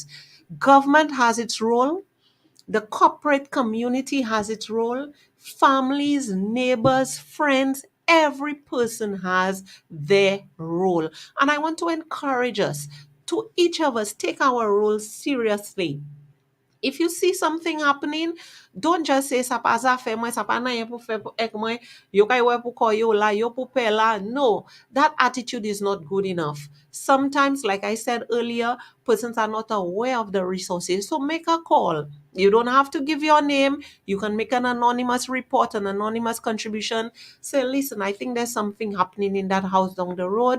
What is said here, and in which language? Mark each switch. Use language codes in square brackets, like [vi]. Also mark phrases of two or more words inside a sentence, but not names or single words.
[en] Government has its role, the corporate community has its role, families, neighbors, friends, every person has their role. And I want to encourage us to each of us take our role seriously. If you see something happening, don't just say [acf] sa pa za fe mwen, sa pa nan yon pou fe ek mwen, yo kay we pou ko yo la, yo pou pe la. [en] No, that attitude is not good enough. Sometimes, like I said earlier, persons are not aware of the resources. So make a call. You don't have to give your name. You can make an anonymous report, an anonymous contribution. Say, listen, I think there's something happening in that house down the road.